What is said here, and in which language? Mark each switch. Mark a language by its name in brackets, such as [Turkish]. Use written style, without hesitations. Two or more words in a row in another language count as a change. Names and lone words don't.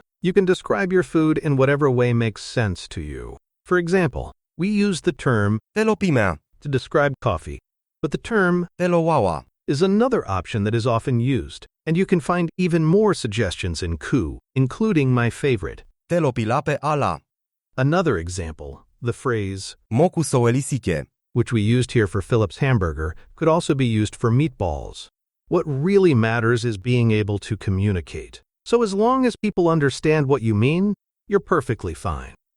[English] You can describe your food in whatever way makes sense to you. For example, we use the term [Toki Pona] Telo pimea, [English] to describe coffee, but the term [Toki Pona] telo wawa, [English] is another option that is often used, and you can find even more suggestions in Ku, including my favorite. [Toki Pona] telo pilape ala, [English] Another example, the phrase, [Toki Pona] moku soelisike, [English] which we used here for Philip's hamburger, could also be used for meatballs. What really matters is being able to communicate. So as long as people understand what you mean, you're perfectly fine.